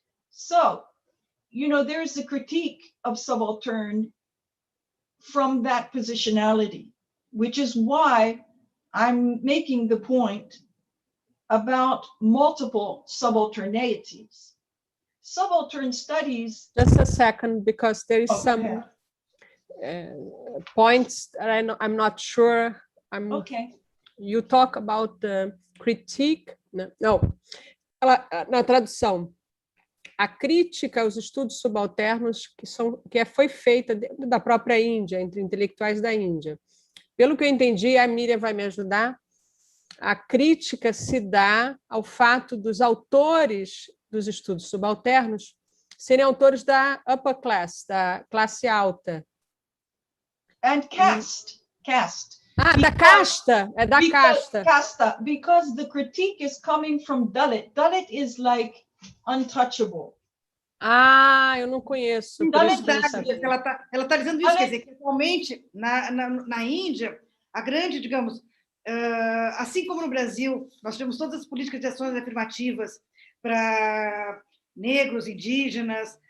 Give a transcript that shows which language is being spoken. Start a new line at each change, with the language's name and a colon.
English: So, you know, there's a critique of subaltern from that positionality, which is why I'm making the point about multiple subalternities. Subaltern studies... Just a second, because there is some points that I'm not sure. Okay. You talk about the critique. No.
Portuguese: Na tradução, a crítica aos estudos subalternos que foi feita dentro da própria Índia, entre intelectuais da Índia. Pelo que eu entendi, a Miriam vai me ajudar, a crítica se dá ao fato dos autores dos estudos subalternos serem autores da
English: upper class,
Portuguese: da classe alta.
English: And caste.
Portuguese: Da casta, da casta.
English: Casta, because the critique is coming from Dalit. Dalit is like untouchable.
Portuguese: Eu não conheço. Ela está dizendo isso, quer dizer, que atualmente na Índia, a grande, digamos, assim como no Brasil, nós temos todas as políticas de ações afirmativas para negros, indígenas.